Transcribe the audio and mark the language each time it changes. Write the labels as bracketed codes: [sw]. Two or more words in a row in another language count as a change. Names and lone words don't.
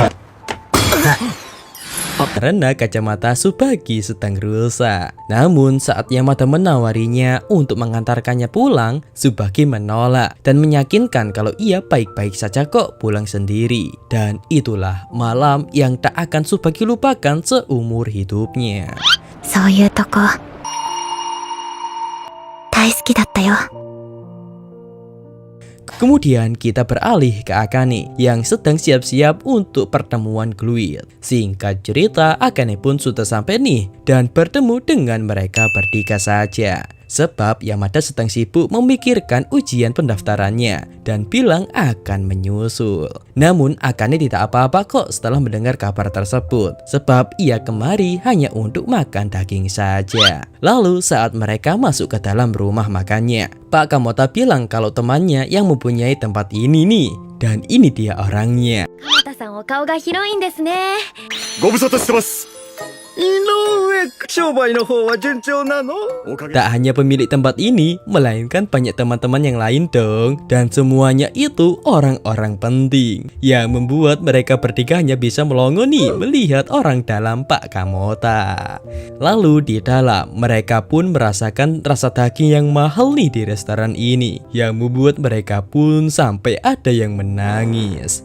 [id] Karena kacamata Tsubaki sedang rusak. Namun saat Yamada menawarinya untuk mengantarkannya pulang, Tsubaki menolak dan meyakinkan kalau ia baik-baik saja kok pulang sendiri. Dan itulah malam yang tak akan Tsubaki lupakan seumur hidupnya. [ja] そういうとこ大好きだったよ。 [id] Kemudian kita beralih ke Akane yang sedang siap-siap untuk pertemuan Glued. Singkat cerita, Akane pun sudah sampai nih dan bertemu dengan mereka bertiga saja. sebab Yamada sedang sibuk memikirkan ujian pendaftarannya dan bilang akan menyusul. Namun Akane tidak apa-apa kok setelah mendengar kabar tersebut, sebab ia kemari hanya untuk makan daging saja. Lalu saat mereka masuk ke dalam rumah makannya, Pak Kamota bilang kalau temannya yang mempunyai tempat ini nih, dan ini dia orangnya. [ja] 鎌田さんお顔が広いんですね。ご無沙汰してます。井上、商売の方は順調なの？おかげ [id] Tak hanya pemilik tempat ini, melainkan banyak teman-teman yang lain dong. Dan semuanya itu orang-orang penting, yang membuat mereka bertiga hanya bisa melongo nih melihat orang dalam Pak Kamota. Lalu di dalam, mereka pun merasakan rasa daging yang mahal nih di restoran ini, yang membuat mereka pun sampai ada yang menangis.